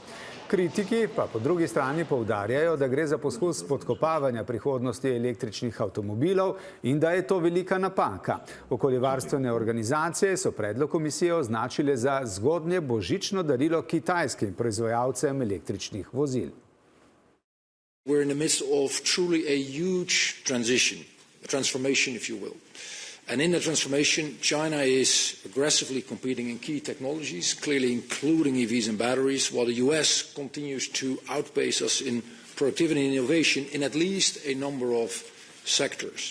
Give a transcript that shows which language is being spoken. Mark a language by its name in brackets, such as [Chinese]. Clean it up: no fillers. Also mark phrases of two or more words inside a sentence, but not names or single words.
[Slovenian] Kritiki pa po drugi strani poudarjajo, da gre za poskus spodkopavanja prihodnosti električnih avtomobilov in da je to velika napaka. Okoljevarstvene organizacije so predlog komisije označile za zgodnje božično darilo kitajskim proizvajalcem električnih vozil. [English] We're in the midst of truly a huge transformation, if you will. And in the transformation, China is aggressively competing in key technologies, clearly including EVs and batteries, while the US continues to outpace us in productivity and innovation in at least a number of sectors.